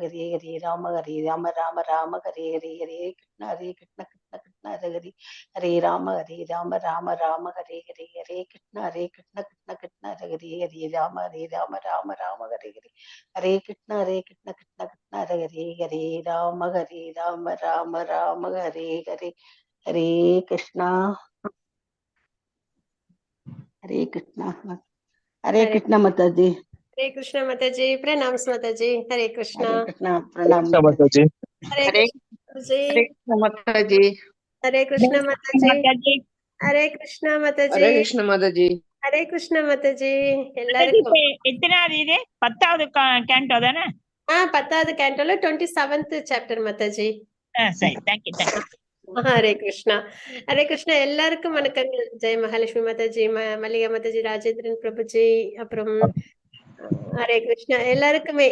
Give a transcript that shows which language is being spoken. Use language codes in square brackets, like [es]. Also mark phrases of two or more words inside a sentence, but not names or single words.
[sa] हरे हरे राम राम हरे हरे हरे कृष्ण कृष्ण कृष्ण हरे हरे हरे राम राम हरे हरे हरे कृष्ण कृष्ण कृष्ण हरे हरे हरे राम राम हरे हरे हरे कृष्ण कृष्ण कृष्ण हरे हरे हरे राम राम हरे हरे हरे कृष्ण हरे कृष्ण हरे कृष्ण माताजी हरे कृष्ण माताजी, प्रणाम्स माताजी, हरे कृष्ण. हरे कृष्ण प्रणाम Mataji. हरे कृष्ण माताजी. Mataji. हरे कृष्ण माताजी. हरे कृष्ण माताजी. हरे कृष्ण माताजी. हरे कृष्ण माताजी. [ta] எல்லாருக்கும் எத்தனாவது இது 10வது கேண்டோ தானே? 10வது கேண்டோல 27th சாப்டர் மத்தாஜி. சரி, தேங்க்யூ. [sa] हरे कृष्णा. हरे कृष्णा. [ta] எல்லாருக்கும் வணக்கங்கள். ஜெய் மகாலட்சுமி மாதாஜி, மல்லிகா மாதாஜி, ராஜேந்திரன் பிரபுஜி, அப்புறம் [sa] हरे कृष्णा [ta] எல்லாருக்குமே.